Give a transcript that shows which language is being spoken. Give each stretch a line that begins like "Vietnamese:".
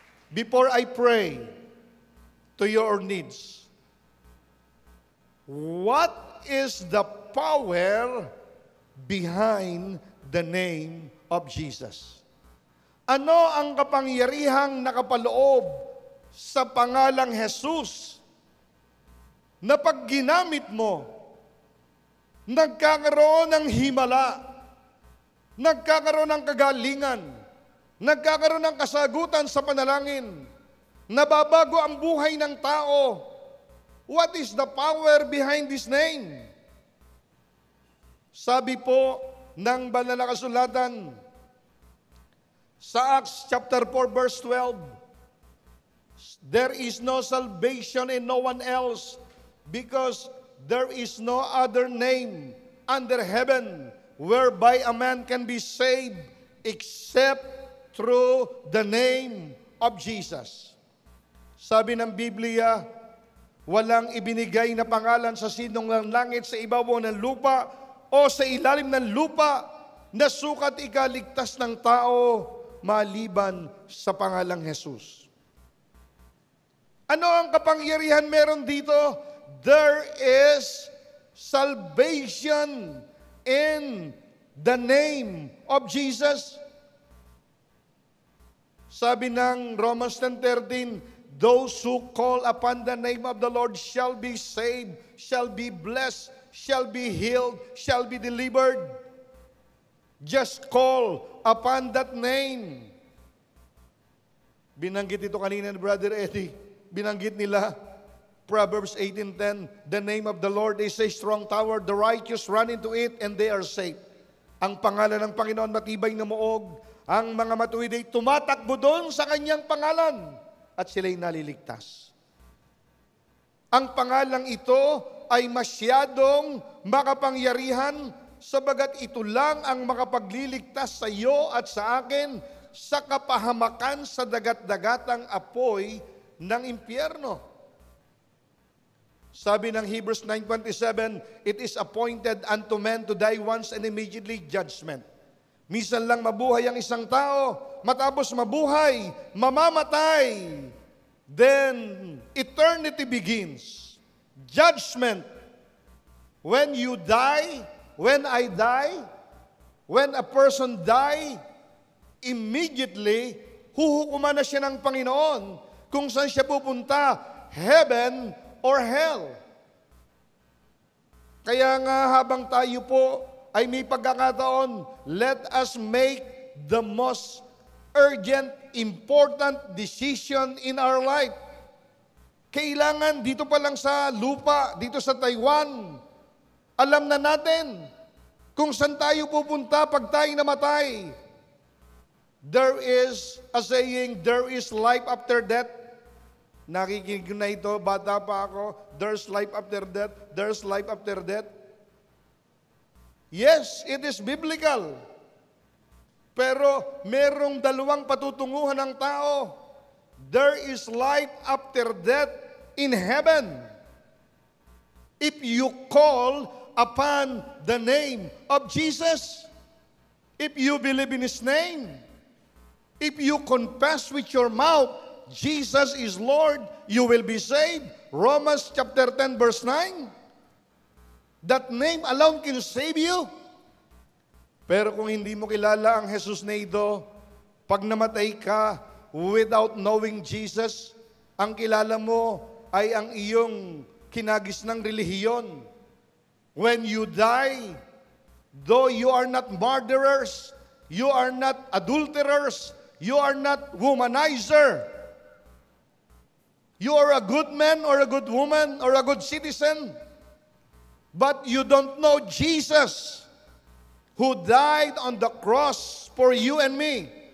English: Before I pray to your needs, what is the power behind the name of Jesus?
Filipino: Ano ang kapangyarihang nakapaloob sa pangalang Jesus na pag ginamit mo, nagkakaroon ng himala, nagkakaroon ng kagalingan, nagkakaroon ng kasagutan sa panalangin, nababago ang buhay ng tao.
English: What is the power behind this name?
Filipino: Sabi po ng banal na kasulatan sa
English: Acts chapter 4 verse 12, there is no salvation in no one else, because there is no other name under heaven whereby a man can be saved except through the name of Jesus.
Filipino: Sabi ng Biblia, walang ibinigay na pangalan sa sinong ng langit, sa ibabaw ng lupa o sa ilalim ng lupa na sukat ikaligtas ng tao maliban sa pangalang Jesus. Ano ang kapangyarihan meron dito?
English: There is salvation in the name of Jesus.
Filipino: Sabi ng
English: Romans 10:13, those who call upon the name of the Lord shall be saved, shall be blessed, shall be healed, shall be delivered. Just call upon that name.
Filipino: Binanggit ito kanina ni
English: Brother Eddie.
Filipino: Binanggit nila,
English: Proverbs 18:10, the name of the Lord is a strong tower, the righteous run into it and they are safe.
Filipino: Ang pangalan ng Panginoon matibay na muog, ang mga matuwid ay tumatakbo doon sa kanyang pangalan at sila'y naliligtas. Ang pangalang ito ay masyadong makapangyarihan, sabagat ito lang ang makapagliligtas sa iyo at sa akin sa kapahamakan sa dagat-dagatang apoy ng impyerno.
English: Sabi ng Hebrews 9:27, it is appointed unto men to die once and immediately judgment.
Filipino: Minsan lang mabuhay ang isang tao, matapos mabuhay, mamamatay.
English: Then eternity begins. Judgment. When you die, when I die, when a person die, immediately,
Filipino: huhukuman na siya ng Panginoon kung saan siya pupunta,
English: heaven or hell.
Filipino: Kaya nga habang tayo po ay may pagkakataon,
English: let us make the most urgent, important decision in our life.
Filipino: Kailangan dito pa lang sa lupa, dito sa Taiwan, alam na natin kung saan tayo pupunta pag tayo namatay.
English: There is a saying, there is life after death.
Filipino: Nakikinig na ito, bata pa ako,
English: there's life after death, there's life after death. Yes, it is biblical.
Filipino: Pero merong dalawang patutunguhan ng tao.
English: There is life after death in heaven. If you call upon the name of Jesus, if you believe in His name, if you confess with your mouth, Jesus is Lord, you will be saved. Romans chapter 10 verse 9. That name alone can save you.
Filipino: Pero kung hindi mo kilala ang Jesus na ito, pag namatay ka
English: without knowing Jesus,
Filipino: ang kilala mo ay ang iyong kinagis ng relihiyon.
English: When you die, though you are not murderers, you are not adulterers, you are not womanizer, you are a good man or a good woman or a good citizen, but you don't know Jesus, who died on the cross for you and me.